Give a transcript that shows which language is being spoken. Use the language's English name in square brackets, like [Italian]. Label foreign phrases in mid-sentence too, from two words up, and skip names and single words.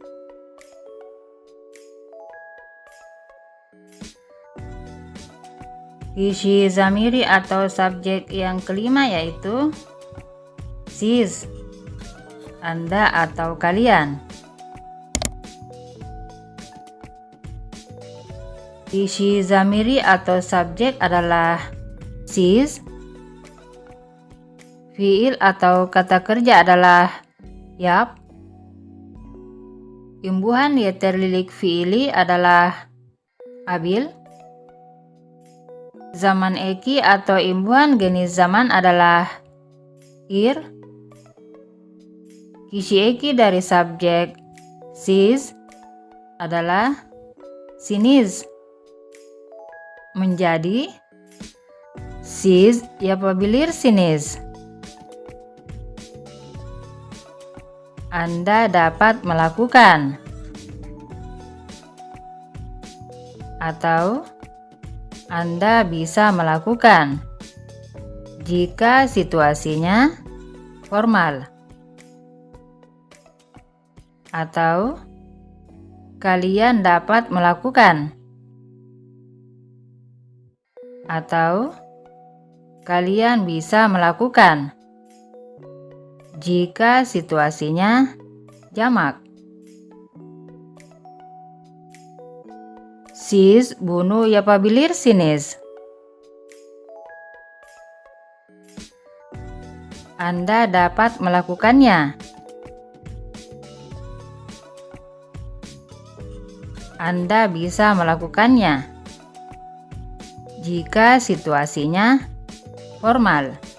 [Turkish] Isi zamiri [Indonesian] atau subjek yang kelima yaitu siz, Anda atau kalian. [Turkish] Isi zamiri [Indonesian] atau subjek adalah siz. Fiil atau kata kerja adalah yap. Imbuhan [Turkish] yeterlilik fiili [Indonesian] adalah abil. [Turkish] Zaman eki [Indonesian] atau imbuhan jenis zaman adalah ir. [Turkish] Kisi eki [Indonesian] dari subjek siz adalah siniz. [Turkish] Menjadi siz yapabilir siniz. [Indonesian] Anda dapat melakukan. Atau Anda bisa melakukan jika situasinya formal. Atau kalian dapat melakukan. Atau kalian bisa melakukan jika situasinya jamak. [Turkish] Siz bunu yapabilir siniz. [Indonesian] Anda dapat melakukannya. Anda bisa melakukannya jika situasinya formal.